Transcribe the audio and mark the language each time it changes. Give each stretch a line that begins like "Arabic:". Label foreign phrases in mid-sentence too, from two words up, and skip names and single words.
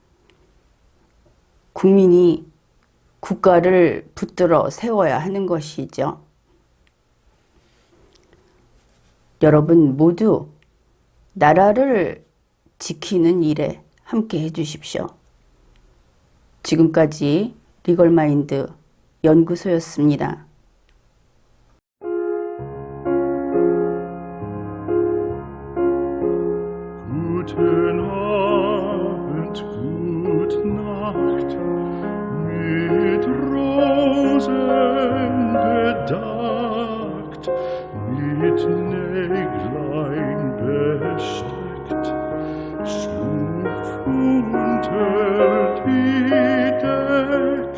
Korean: 국민이 국가를 붙들어 세워야 하는 것이죠. 여러분 모두 나라를 지키는 일에 함께 해주십시오. 지금까지 리걸마인드 연구소였습니다.
German: Guten Abend, gute Nacht, mit Rosen bedeckt, mit Näglein besteckt, schlupf unter die Deck.